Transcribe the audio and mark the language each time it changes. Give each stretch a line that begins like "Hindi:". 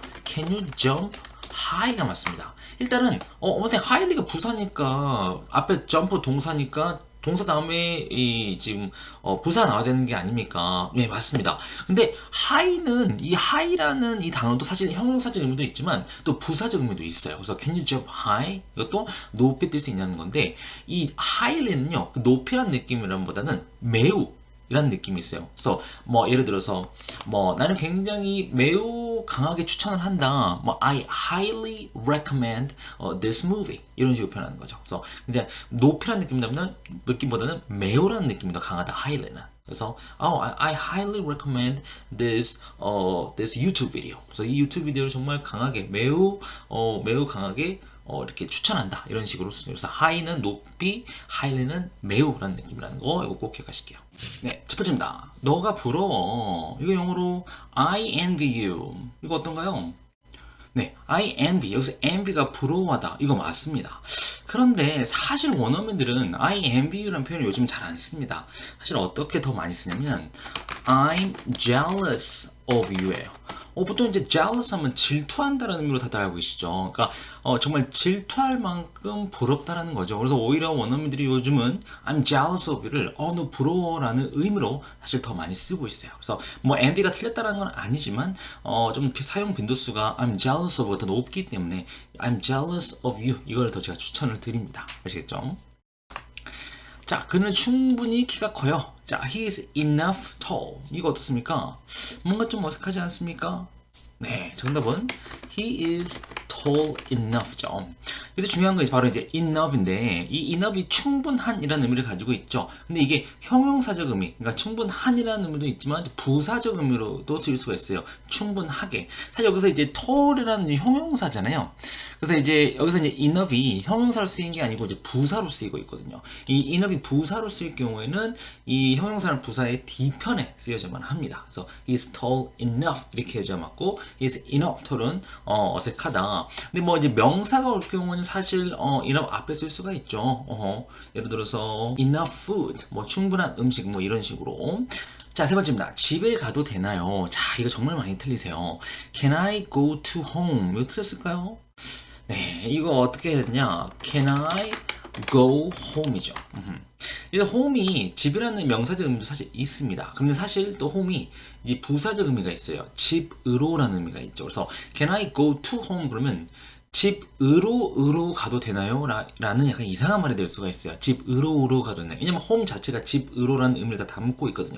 English: Can you jump high가
Korean: 맞습니다. 일단은 선생님 highly가 부사니까 앞에 jump 동사니까 동사 다음에 이 지금 부사 나와야 되는 게 아닙니까? 네, 맞습니다. 근데 high는 이 high라는 이 단어도 사실 형용사적 의미도 있지만 또 부사적 의미도 있어요.
English: 그래서 can you jump high?
Korean: 이것도 높이 뛸 수 있냐는 건데 이 highly는요, 그 높이란 느낌이란보다는 매우 이런 느낌이 있어요. 그래서 뭐 예를 들어서 뭐 나는 굉장히 매우 강하게 추천을 한다. 뭐
English: I highly recommend this movie
Korean: 이런 식으로 표현하는 거죠. 그래서 근데 높이라는 느낌보다는 매우라는 느낌이 더 강하다.
English: highly는.
Korean: 그래서
English: I highly recommend this this YouTube video.
Korean: 그래서 이 유튜브 비디오를 정말 강하게 매우 강하게 이렇게 추천한다 이런 식으로 쓰죠. 그래서 high는 높이, highly는 매우라는 느낌이라는 거 이거 꼭 기억하실게요. 네, 첫 번째입니다. 너가 부러워. 이거 영어로
English: I envy you.
Korean: 이거 어떤가요? 네, I envy. 여기서 envy가 부러워하다. 이거 맞습니다. 그런데 사실 원어민들은 I envy you라는 표현을 요즘 잘 안 씁니다. 사실 어떻게 더 많이 쓰냐면
English: I'm jealous of you
Korean: 예요. 보통 이제 jealous 하면 질투한다라는 의미로 다들 알고 계시죠. 그러니까 정말 질투할 만큼 부럽다라는 거죠. 그래서 오히려 원어민들이 요즘은
English: I'm jealous of you
Korean: 를 너 부러워라는 의미로 사실 더 많이 쓰고 있어요. 그래서 뭐 envy가 틀렸다라는 건 아니지만 좀 사용 빈도수가 I'm jealous of가 더 높기 때문에
English: I'm jealous of you
Korean: 이걸 더 제가 추천을 드립니다. 아시겠죠? 자, 그는 충분히 키가 커요.
English: 자, he is enough tall.
Korean: 이거 어떻습니까? 뭔가 좀 어색하지 않습니까? 네, 정답은
English: he is tall enough죠.
Korean: 그래서 중요한 건 바로 이제 enough인데 이 enough이 충분한이라는 의미를 가지고 있죠. 근데 이게 형용사적 의미, 그러니까 충분한이라는 의미도 있지만 부사적 의미로도 쓰일 수가 있어요. 충분하게. 사실 여기서 이제 tall이라는 형용사잖아요. 그래서 이제 여기서 이제 enough이 형용사로 쓰인 게 아니고 이제 부사로 쓰이고 있거든요. 이 enough이 부사로 쓰일 경우에는 이 형용사는 부사의 뒤편에 쓰여져만 합니다. 그래서 is tall enough 이렇게 해줘야 맞고 is enough tall은 어색하다. 근데 뭐 이제 명사가 올 경우는 사실 enough 앞에 쓸 수가 있죠. 예를 들어서 enough food, 뭐 충분한 음식 뭐 이런 식으로. 자, 세 번째입니다. 집에 가도 되나요? 자, 이거 정말 많이 틀리세요.
English: Can I go to home?
Korean: 이거 틀렸을까요? 네, 이거 어떻게 했냐?
English: Can I go home이죠.
Korean: 그래서 home이 집이라는 명사적 의미도 사실 있습니다. 근데 사실 또 home이 이제 부사적 의미가 있어요. 집으로라는 의미가 있죠. 그래서
English: can I go to home
Korean: 그러면 집으로 가도 되나요? 라는 약간 이상한 말이 될 수가 있어요. 집으로 가도 되나요? 왜냐면 home 자체가 집으로라는 의미를 다 담고 있거든요.